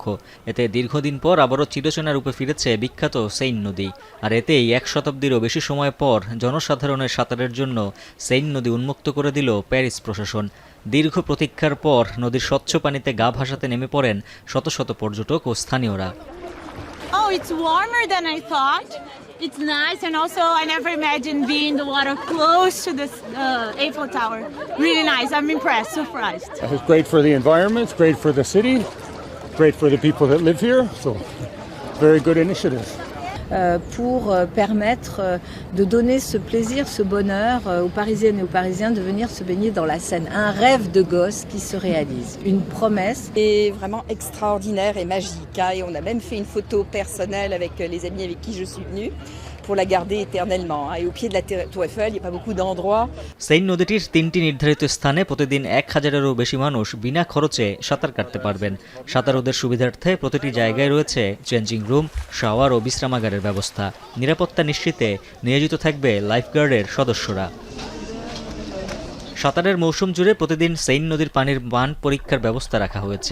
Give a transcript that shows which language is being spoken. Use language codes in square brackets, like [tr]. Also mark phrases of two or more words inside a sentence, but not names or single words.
[bn] এতে দীর্ঘদিন পর আবারও চিরচেনা রূপে ফিরেছে বিখ্যাত সেইন নদী। আর এতেই ১ শতাব্দীরও বেশি সময় পর জনসাধারণের সাঁতারের জন্য সেইন নদী উন্মুক্ত করে দিল প্যারিস প্রশাসন। দীর্ঘ প্রতীক্ষার পর নদীর স্বচ্ছ পানিতে গা ভাসাতে নেমে পড়েন শত শত পর্যটক ও স্থানীয়রা। [en] Oh, it's warmer than I thought. It's nice, and also I never imagined being in the water close to this Eiffel Tower. Really nice. I'm impressed, surprised. It's great for the environment, it's great for the city, great for the people that live here. So, very good initiative. [fr] Pour permettre de donner ce plaisir, ce bonheur aux Parisiennes et aux Parisiens de venir se baigner dans la Seine. Un rêve de gosse qui se réalise, une promesse. C'est vraiment extraordinaire et magique. Et on a même fait une photo personnelle avec les amis avec qui je suis venue pour la garder éternellement. Et au pied de la Tour Eiffel, il n'y a pas beaucoup d'endroits. [bn] সেইন নদীটির ৩টি নির্ধারিত স্থানে প্রতিদিন ১,০০০-এরও বেশি মানুষ বিনা খরচে সাঁতার কাটতে পারবেন। সাঁতারুদের সুবিধার্থে প্রতিটি জায়গায় রয়েছে [en] changing room, [bn] শাওয়ার ও বিশ্রামাগারের ব্যবস্থা। নিরাপত্তা নিশ্চিতে নিয়োজিত থাকবে লাইফগার্ডের সদস্যরা। সাঁতারের মৌসুম জুড়ে প্রতিদিন সেইন নদীর পানির মান পরীক্ষার ব্যবস্থা রাখা হয়েছে।